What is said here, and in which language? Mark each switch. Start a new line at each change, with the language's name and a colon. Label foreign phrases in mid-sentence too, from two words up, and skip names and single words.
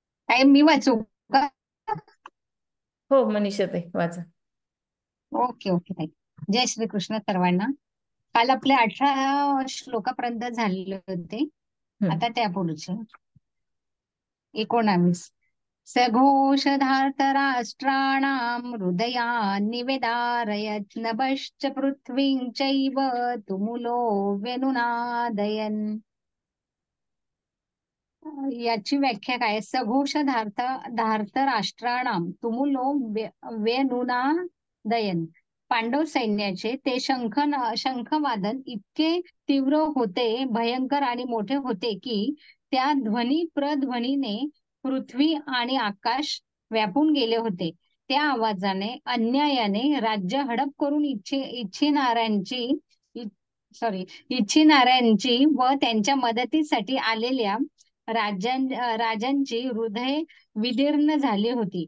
Marathi: काय मी वाचू का? हो, मनीषा ताई वाचा.
English: okay okay
Marathi: ताई. जय श्री कृष्ण सर्वांना. काल आपले 18 श्लोकापर्यंत झालेले होते. हम्म. आता त्या पुढचे 19.
Sanskrit: सघोषधार्तराष्ट्राणां हृदयान्निवेदारयत् नभश्च पृथ्वीं चैव तुमुलो व्यनुनादयन्.
Marathi: याची व्याख्या काय?
Sanskrit: सघोष धार्त राष्ट्राणाम तुमुलो व्यनुनादयन.
Marathi: पांडव सैन्याचे ते शंखवादन इतके तीव्र होते, भयंकर आणि मोठे होते की त्या ध्वनी प्रध्वनीने पृथ्वी आणि आकाश व्यापून गेले होते. त्या आवाजाने अन्यायाने राज्य हडप करून इच्छिणाऱ्यांची व त्यांच्या मदतीसाठी आलेल्या राजांची हृदय विदीर्ण झाली होती.